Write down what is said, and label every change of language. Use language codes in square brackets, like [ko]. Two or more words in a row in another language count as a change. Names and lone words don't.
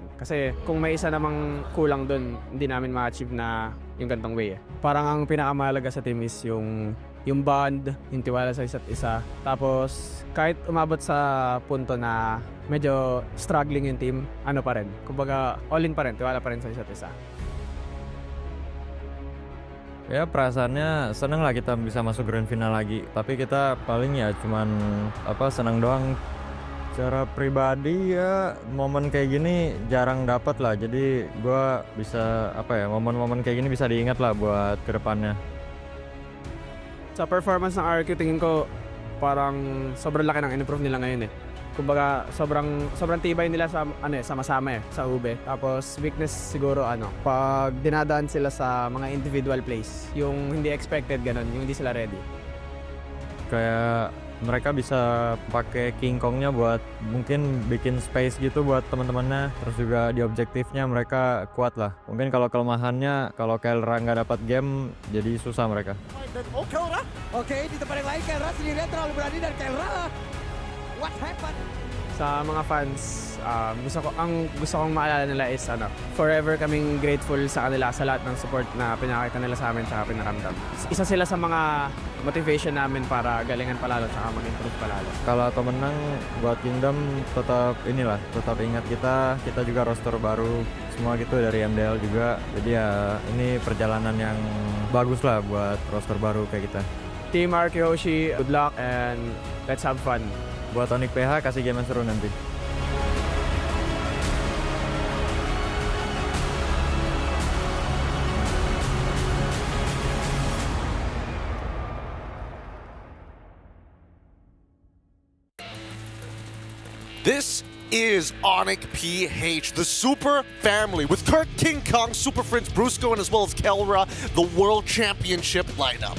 [tl] Kasi kung may isa namang kulang dun, hindi namin ma-achieve na yung gantong way. Parang ang pinakamahalaga sa team is yung bond, yung tiwala sa isa't isa. Tapos kahit umabot sa punto na medyo struggling yung team, pa rin. Kumbaga [en] all in [tl] pa rin, tiwala pa rin sa isa't isa. [id] Ya perasaannya senang lah kita bisa masuk [en] grand final [id] lagi. Tapi kita paling ya cuman senang doang. Secara pribadi ya momen kayak gini jarang dapat lah. Jadi gua bisa momen-momen kayak gini bisa diingat lah buat kedepannya. [tl] Sa performance ng RQ, tingin ko parang sobrang laki ng in-improve nila ngayon eh. Kumbaga sobrang tibay nila sa sama-sama sa ube. Tapos weakness siguro pag dinadaan sila sa mga [en] individual plays, [tl] yung hindi expected ganun, yung hindi sila ready. [id] Kayak mereka bisa pakai King Kongnya buat mungkin bikin space gitu buat teman-temannya. Terus juga di objektifnya mereka kuat lah. Mungkin kalau kelemahannya kalau Kelra nggak dapat game jadi susah mereka. Oke, di tempat yang lain Kelra sendirian terlalu berani dan Kelra [en] what happened? [tl] Sa mga fans, gusto kong maalala nila [en] is forever [tl] kaming grateful sa kanila sa lahat ng support na pinakita nila sa amin at pinaramdam. Isa sila sa mga motivation namin para galingan palalo at mag-improve palalo. [id] Kalau atau menang buat Kingdom tetap ingat kita juga roster baru semua gitu dari MDL juga. Jadi ya ini perjalanan yang bagus lah buat roster baru kayak kita. [en] Team Arkehoshi, good luck and let's have fun. [id] Buat Onyx PH kasih game yang seru nanti. [en] This is Onyx PH, the super family, with Kurt King Kong, Super Prince Brusco, and as well as Kelra, the World Championship lineup.